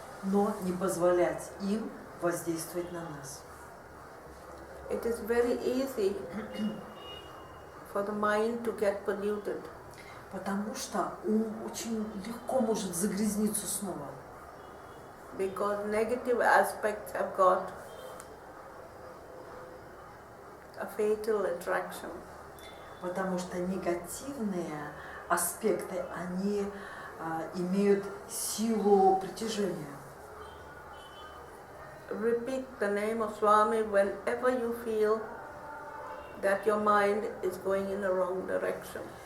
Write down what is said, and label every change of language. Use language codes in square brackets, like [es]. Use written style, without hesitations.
[ru] Но не позволять им воздействовать на нас. [en] It is very easy for the mind to get polluted. [ru] Потому что ум очень легко может загрязниться снова. [en] Because negative aspects have got a fatal attraction. [ru] Потому что негативные аспекты, они имеют силу притяжения. [en] Repeat the name of Swami whenever you feel that your mind is going in the wrong direction.